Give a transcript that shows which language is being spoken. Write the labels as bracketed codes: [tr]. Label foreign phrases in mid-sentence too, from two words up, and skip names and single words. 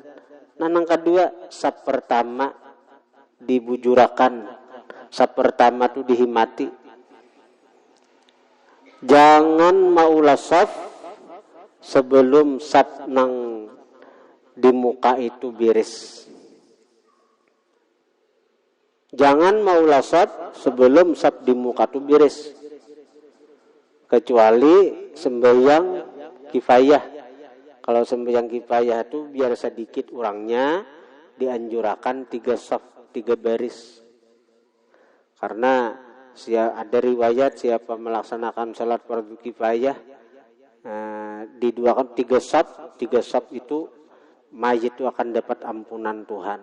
[bjn] Nah nang kedua saf pertama dibujurakan, saf pertama tu dihimati. Jangan maulah saf sebelum saf nang di muka itu beres. Jangan maulah saf sebelum saf di muka itu beres. [id] Kecuali sembahyang kifayah. Kalau sembahyang kifayah itu biar sedikit orangnya dianjurkan 3 saf, 3 baris. Karena ada riwayat siapa melaksanakan salat fardu kifayah diduakan 3 saf itu mayit itu akan dapat ampunan Tuhan.